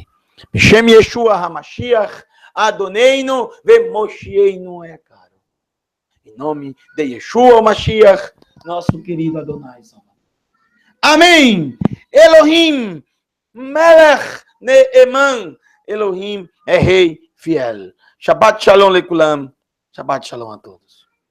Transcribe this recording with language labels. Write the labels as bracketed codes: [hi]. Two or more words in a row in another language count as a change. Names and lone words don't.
[he] בשם ישוע המשיח, אדונינו ומושיענו היקר. [pt] Em nome de Yeshua HaMashiach, nosso querido Adonai. [he] Amém. אלוהים מלך נאמן. [pt] Elohim é rei fiel. [he] שבת שלום לכולם. שבת שלום [pt] a todos.